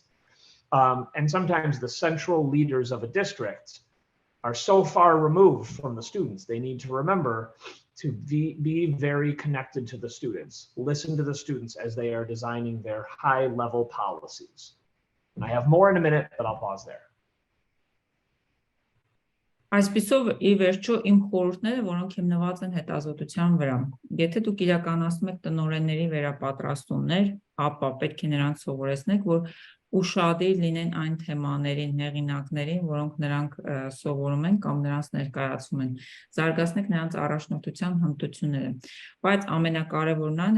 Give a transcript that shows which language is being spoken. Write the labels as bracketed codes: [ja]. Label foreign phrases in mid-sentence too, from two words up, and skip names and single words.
[en] And sometimes the central leaders of a district are so far removed from the students. They need to remember to be very connected to the students, listen to the students as they are designing their high-level policies. And I have more in a minute, but I'll pause there. [hy] Այսպիսով ի վերջո իմ խորհուրդները, որոնք հիմնված են հետազոտության վրա։ Եթե դուք իրականացնում եք տնօրենների վերապատրաստումներ, ապա պետք է նրանց սովորեցնեք, որ ուշադիր լինեն այն թեմաներին, հեղինակներին, որոնք նրանք սովորում են կամ նրանց ներկայացում են, զարգացնեք նրանց առաջնորդության հմտությունները, բայց ամենակարևորն այն է,